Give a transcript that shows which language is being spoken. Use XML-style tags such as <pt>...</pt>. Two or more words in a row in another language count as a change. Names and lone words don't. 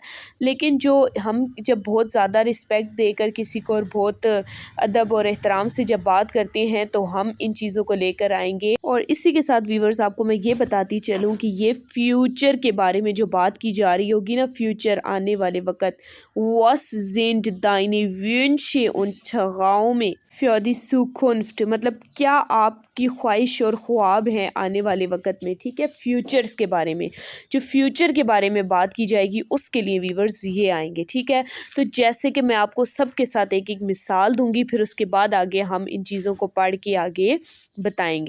<ur>لیکن جو ہم جب بہت زیادہ ریسپیکٹ دے کر کسی کو اور بہت ادب اور احترام سے جب بات کرتے ہیں تو ہم ان چیزوں کو لے کر آئیں گے. اور اسی کے ساتھ ویوورز آپ کو میں یہ بتاتی چلوں کہ یہ فیوچر کے بارے میں جو بات کی جا رہی ہوگی نا، فیوچر آنے والے وقت,</ur> <de>was sind deine Wünsche und Träume für die Zukunft,</de> <ur>مطلب کیا آپ کی خواہش اور خواب ہیں آنے والے وقت میں. ٹھیک ہے، فیوچرز کے بارے میں، جو فیوچر کے بارے میں بات کی جائے گی اس کے لیے ویوورز یہ آئیں گے. ٹھیک ہے، تو جیسے کہ میں آپ کو سب کے ساتھ ایک ایک مثال دوں گی، پھر اس کے بعد آگے ہم ان چیزوں کو پڑھ کے آگے بتائیں گے.</ur>